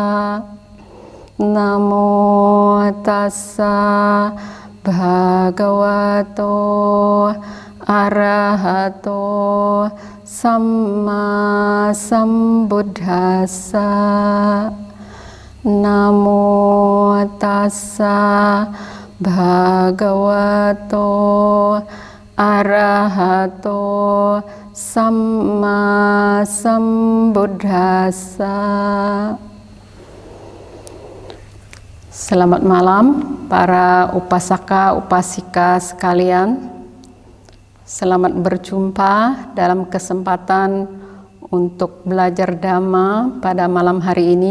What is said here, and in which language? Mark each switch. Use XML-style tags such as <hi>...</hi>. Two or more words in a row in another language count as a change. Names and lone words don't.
<pi>Namo tassa bhagavato arahato samma sambuddhassa. Namo tassa bhagavato arahato samma sambuddhassa.</pi> <id>Selamat malam para upasaka upasika sekalian. Selamat berjumpa dalam kesempatan untuk belajar Dhamma pada malam hari ini.</id>